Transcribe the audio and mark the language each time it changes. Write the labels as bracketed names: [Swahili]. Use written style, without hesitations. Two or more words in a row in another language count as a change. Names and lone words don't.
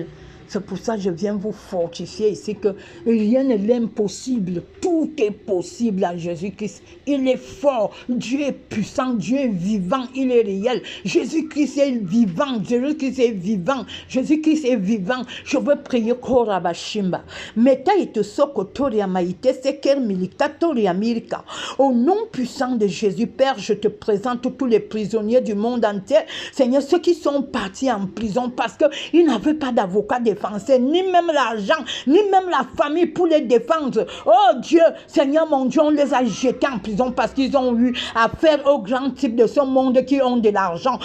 [French] C'est pour ça que je viens vous fortifier ici que rien n'est l'impossible. Tout est possible à Jésus-Christ. Il est fort. Dieu est puissant. Dieu est vivant. Il est réel. Jésus-Christ est vivant. Jésus-Christ est vivant. Jésus-Christ est vivant. Je veux prier Korabashimba. Meta ite soko toria maite seker milika toria milika. Au nom puissant de Jésus, Père, je te présente tous les prisonniers du monde entier. Seigneur, ceux qui sont partis en prison parce qu'ils n'avaient pas d'avocat défenseur, ni même l'argent, ni même la famille pour les défendre. Oh Dieu, Seigneur mon Dieu, on les a jetés en prison parce qu'ils ont eu affaire aux grands types de ce monde qui ont de l'argent.